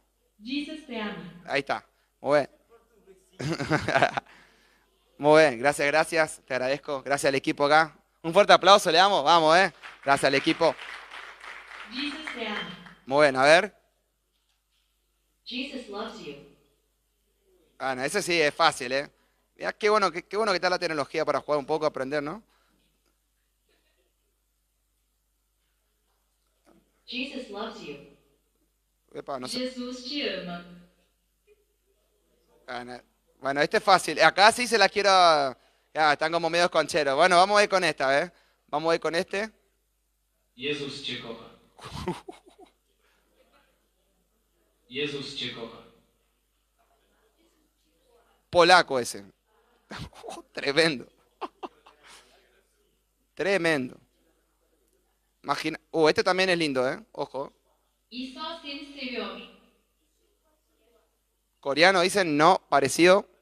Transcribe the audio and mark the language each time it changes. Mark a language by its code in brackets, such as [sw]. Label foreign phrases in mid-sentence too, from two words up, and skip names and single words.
[es] Jesus te ama. Ahí está. Muy bien. Muy bien, gracias, gracias. Te agradezco. Gracias al equipo acá. Un fuerte aplauso le damos. Vamos, Gracias al equipo. Jesus te ama. Muy bien, a ver. [en] Jesus loves you. [es] Ah, no, ese sí es fácil, Mirá, qué bueno que está la tecnología para jugar un poco, aprender, ¿no? [en] Jesus loves you. [es] Epa, no sé. Jesus te ama. Ah, no. Bueno, este es fácil. Acá sí se la quiero... Ya, están como medio concheros. Bueno, vamos a ir con esta, Vamos a ir con este. [pl] Jezus cię kocha. Jezus cię kocha. [es] polaco ese. Tremendo. Tremendo. Imagina. Este también es lindo, ¿eh? Ojo. [tr] İsa seni seviyor. [es] Coreano dicen no, parecido.